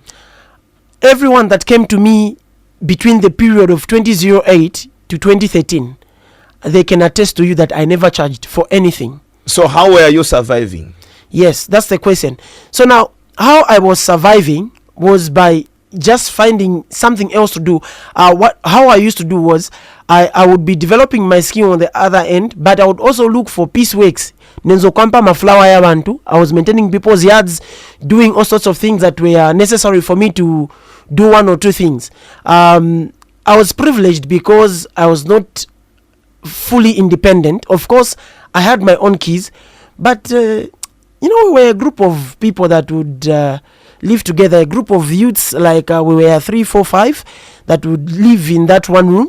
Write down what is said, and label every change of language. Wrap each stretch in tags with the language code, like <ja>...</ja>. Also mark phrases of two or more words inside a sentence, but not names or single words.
<en>Everyone that came to me between the period of 2008 to 2013, they can attest to you that I never charged for anything. So how were you surviving? Yes, that's the question. So now, how I was surviving was by just finding something else to do. How I used to do was I would be developing my skill on the other end, but I would also look for pieceworks.</en> <bem>Nenzo kwampa maflower ya bantu.</bem> <en>I was maintaining people's yards, doing all sorts of things that were necessary for me to do one or two things. I was privileged because I was not fully independent. Of course, I had my own keys, but we were a group of people that would live together, a group of youths, like we were 3, 4, 5 that would live in that one room.</en>